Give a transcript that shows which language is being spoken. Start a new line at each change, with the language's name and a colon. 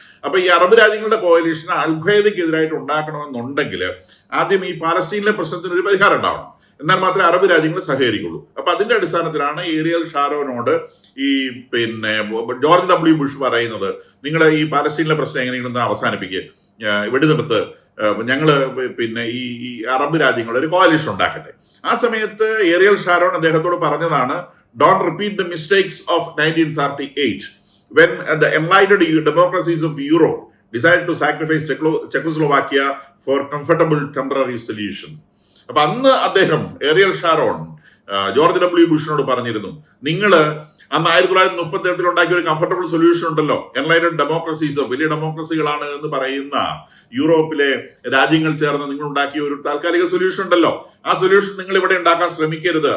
Malayalam: അപ്പൊ ഈ അറബ് രാജ്യങ്ങളുടെ കോalition അൽ ഖയ്ദയ്ക്കെതിരായിട്ട് ഉണ്ടാക്കണമെന്നുണ്ടെങ്കിൽ ആദ്യം ഈ പാലസ്തീനിലെ പ്രശ്നത്തിന് ഒരു പരിഹാരം ഉണ്ടാവണം, എന്നാൽ മാത്രമേ അറബ് രാജ്യങ്ങൾ സഹകരിക്കുള്ളൂ. അപ്പൊ അതിന്റെ അടിസ്ഥാനത്തിലാണ് ഏരിയൽ ഷാരോനോട് ഈ പിന്നെ ജോർജ് W. ബുഷ് പറയുന്നത്, നിങ്ങൾ ഈ പാലസ്തീനിലെ പ്രശ്നം എങ്ങനെയെങ്കിലും അവസാനിപ്പിക്കുക, വെടിനിർത്ത്, ഞങ്ങള് പിന്നെ ഈ അറബ് രാജ്യങ്ങളുടെ ഒരു കോalition ഉണ്ടാക്കട്ടെ. ആ സമയത്ത് ഏരിയൽ ഷാരോൺ അദ്ദേഹത്തോട് പറഞ്ഞതാണ്,
English: Don't repeat the mistakes of 1938 when the enlightened democracies of Europe decided to sacrifice Czechoslovakia for comfortable temporary solution.
Malayalam: അപ്പൊ അന്ന് അദ്ദേഹം ഏരിയൽ ഷാരോൺ ജോർജ് W. ബുഷിനോട് പറഞ്ഞിരുന്നു, നിങ്ങള് അന്ന് 1938 ഉണ്ടാക്കിയ ഒരു കംഫർട്ടബിൾ സൊല്യൂഷൻ ഉണ്ടല്ലോ, എൻലൈറ്റഡ് ഡെമോക്രസീസ്, വലിയ ഡെമോക്രസികളാണ് എന്ന് പറയുന്ന യൂറോപ്പിലെ രാജ്യങ്ങൾ ചേർന്ന് നിങ്ങൾ ഉണ്ടാക്കിയ ഒരു താൽക്കാലിക സൊല്യൂഷൻ ഉണ്ടല്ലോ, ആ സൊല്യൂഷൻ നിങ്ങൾ ഇവിടെ ഉണ്ടാക്കാൻ ശ്രമിക്കരുത്.